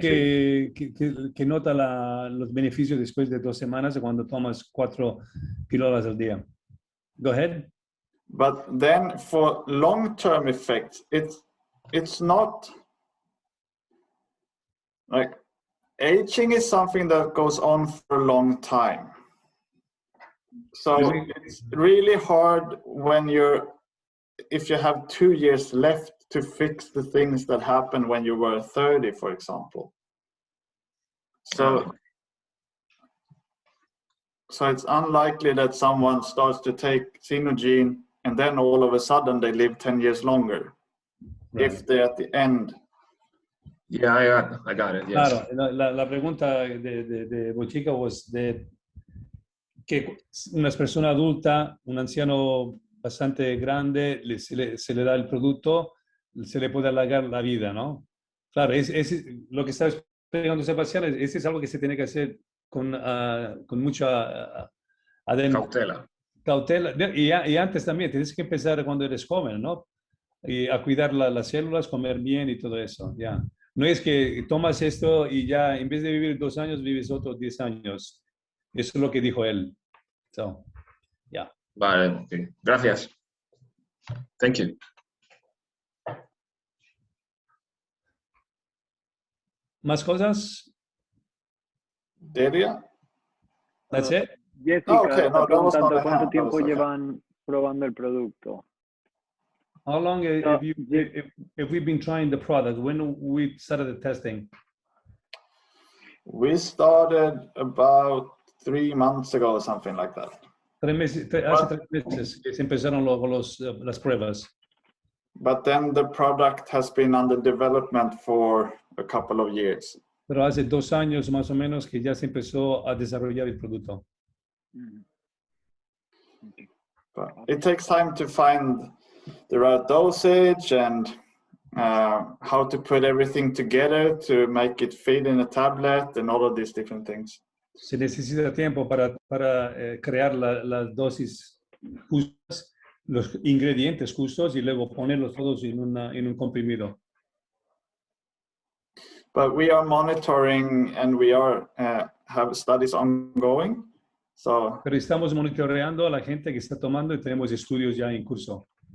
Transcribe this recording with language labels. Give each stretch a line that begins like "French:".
Spanish: gente que nota los beneficios después de 2 semanas cuando tomas 4 píldoras al día.
English: Go ahead. But then for long-term effects, it's not like aging is something that goes on for a long time. So it's really hard when if you have 2 years left to fix the things that happened when you were 30, for example. So it's unlikely that someone starts to take Xenogene and then all of a sudden they live 10 years longer, right, if they're at the end. Yeah, I got it. Yes.
Spanish: Claro, la pregunta de Bochica
English: was
Spanish: de que una persona adulta, un anciano bastante grande, se le da el producto, se le puede alargar la vida, ¿no? Claro, es lo que está explicando Sebastián, ese es algo que se tiene que hacer con mucha cautela. Y antes también, tienes que empezar cuando eres joven, ¿no? Y a cuidar las células, comer bien y todo eso, ya. No es que tomas esto y ya, en vez de vivir 2 años, vives otros 10 años. Eso es lo que dijo él.
English: So, yeah.
Spanish: Vale, okay. Gracias.
English: Thank you.
Spanish: ¿Más cosas? Delia?
English: That's it? Jessica, okay.
Spanish: está preguntando cuánto tiempo llevan probando el producto.
English: How long have we been trying the product? When we started the testing? We started about 3 months ago or something like that.
Spanish: Hace 3 meses que se empezaron las pruebas.
English: But then the product has been under development for a couple of years.
Spanish: Pero hace 2 años más o menos que ya se empezó a desarrollar el producto.
English: But it takes time to find the right dosage and how to put everything together to make it fit in a tablet and all of these different things.
Spanish: Se necesita tiempo para crear las dosis justas, los ingredientes justos y luego ponerlos todos en un comprimido.
English: But we are monitoring and we are have studies ongoing. So.
Spanish: Pero estamos monitoreando a la gente que está tomando y tenemos estudios ya en curso.